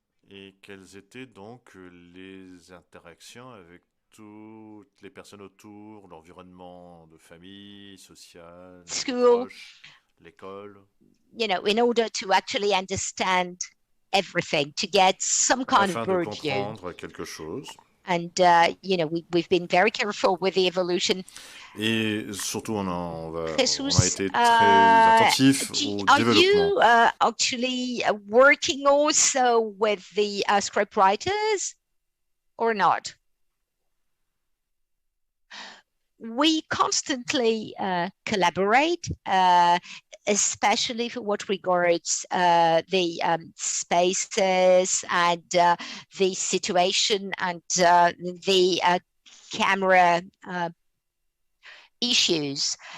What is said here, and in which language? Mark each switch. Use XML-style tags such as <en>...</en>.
<fr>et quelles étaient donc les interactions avec toutes les personnes autour, l'environnement de famille, social, proche, l'école.</fr> <en>You know, in order to actually understand everything, to get some kind</en> <fr>afin</fr> <en>of</en> <fr>de comprendre quelque chose.</fr> <en>And you know, we've been very careful with the evolution.</en> <fr>Et surtout, on a été très attentifs au développement.</fr> <en>Are you actually working also with the script writers or not? We constantly collaborate, especially for what regards the spaces and the situation and the camera issues.</en>